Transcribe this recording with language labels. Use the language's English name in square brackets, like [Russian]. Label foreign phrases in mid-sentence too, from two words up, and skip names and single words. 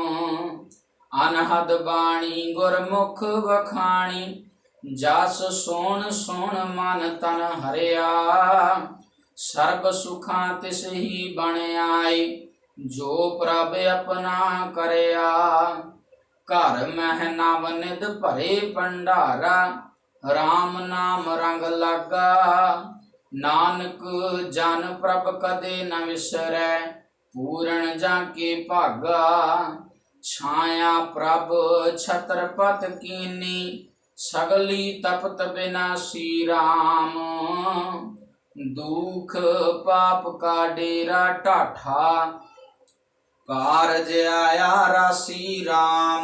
[Hindi] अनहद बाणी गुरमुख वखाणी जस सोण सोण मन तन हरिया। सर्ब सुखां तिस ही बन आई जो प्रभ अपना करया। घर मह नव निध भरे भंडारा राम नाम रंग लागा। नानक जन प्रभ कदे न विसरै पूरण जाके भागा। छाया प्रभ छत्रपत कीनी सगली तपत बिनासी राम। दुख पाप का डेरा टाठा कारज आया राशि राम।